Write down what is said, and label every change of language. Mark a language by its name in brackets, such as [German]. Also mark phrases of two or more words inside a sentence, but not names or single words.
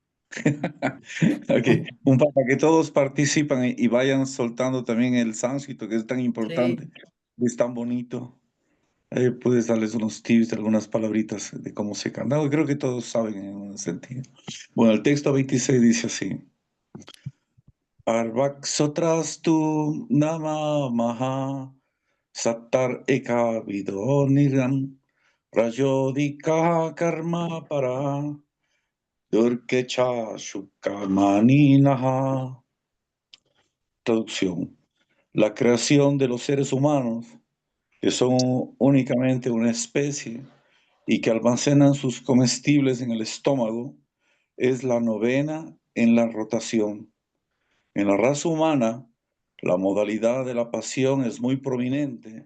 [Spanish] Ok, para que todos participen y vayan soltando también el sánscrito, que es tan importante, Sí, es tan bonito. Puedes darles unos tips de algunas palabritas de cómo se canta. No, creo que todos saben en un sentido. Bueno, el texto 26 dice así. [Sanskrit] Arvak sotrastu nama maha sattar eka vido niram rajodika karma para durkecha shukamani naha. [Spanish] Traducción. La creación de los seres humanos, que son únicamente una especie y que almacenan sus comestibles en el estómago, es la novena en la rotación. En la raza humana, la modalidad de la pasión es muy prominente.